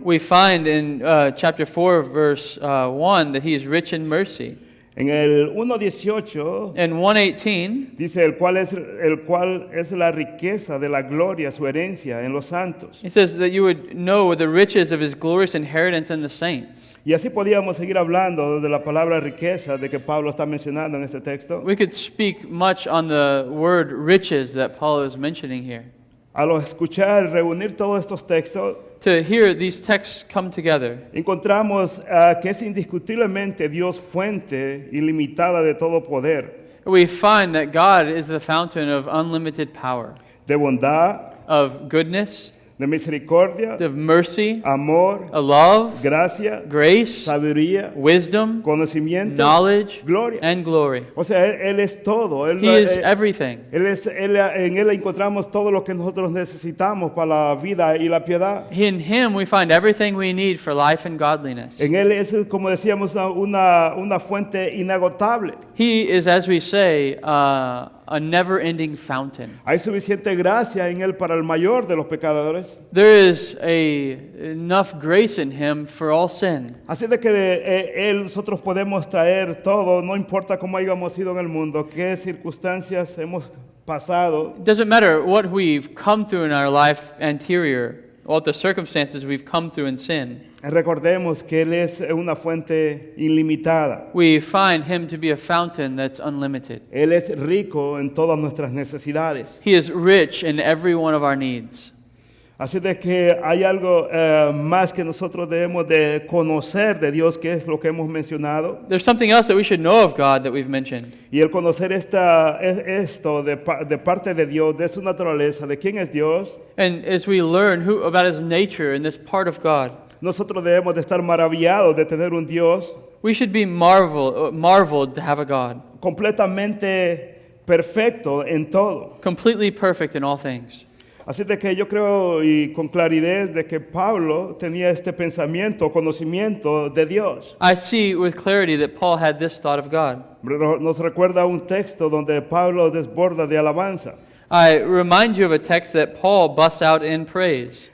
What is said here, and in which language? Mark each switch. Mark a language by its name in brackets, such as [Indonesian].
[English] We find in chapter 4, verse 1, that he is rich in mercy. [Spanish] En el 1:18 [English] In 1:18, [Spanish] dice el cual es la riqueza de la gloria, su herencia en los santos. [English] he says that you would know the riches of his glorious inheritance in the saints. [Spanish] Y así podíamos seguir hablando de la palabra riqueza de que Pablo está mencionando en este texto. [English] We could speak much on the word riches that Paul is mentioning here. [Spanish] Al escuchar, reunir todos estos textos, [English] To hear these texts come together, [Spanish] encontramos que es indiscutiblemente Dios fuente ilimitada de todo poder. [English] we find that God is the fountain of unlimited power, [Spanish] de bondad, [English] of goodness, [Spanish] de misericordia, [English] of mercy, [Spanish] amor, [English] of love, [Spanish] gracia, [English] grace, [Spanish] sabiduría, [English] wisdom, [Spanish] conocimiento, [English] knowledge, [Spanish] gloria. [English] and glory. [Spanish] O sea, Él es todo. [English] He is everything. [Spanish] En Él encontramos todo lo que nosotros necesitamos para la vida y la piedad. [English] In Him we find everything we need for life and godliness. [Spanish] En Él es, como decíamos, una fuente inagotable. [English] He is, as we say, a never-ending fountain. [Spanish] Hay suficiente gracia en Él para el mayor de los pecadores. [English] There is enough grace in Him for all sin. [Spanish] Así de que Él nosotros podemos traer todo, no importa cómo hayamos ido en el mundo, qué circunstancias hemos pasado. [English] It doesn't matter what we've come through in our life anterior, what the circumstances we've come through in sin. [Spanish] Recordemos que Él es una fuente ilimitada. [English] We find Him to be a fountain that's unlimited. [Spanish] Él es rico en todas nuestras necesidades. [English] He is rich in every one of our needs. [Spanish] Así de que hay algo más que nosotros debemos de conocer de Dios, que es lo que hemos mencionado. [English] There's something else that we should know of God that we've mentioned. [Spanish] Y el conocer esto de parte de Dios, de su naturaleza, de quién es Dios, [English] And as we learn about His nature and this part of God, [Spanish] nosotros debemos de estar maravillados de tener un Dios [English] we should be marveled to have a God, [Spanish] completamente perfecto en todo. [English] completely perfect in all things. [Spanish] Así de que yo creo y con claridad de que Pablo tenía este pensamiento, conocimiento de Dios. [English] I see with clarity that Paul had this thought of God. [Spanish] Nos recuerda un texto donde Pablo desborda de alabanza. [English] I remind you of a text that Paul busts out in praise.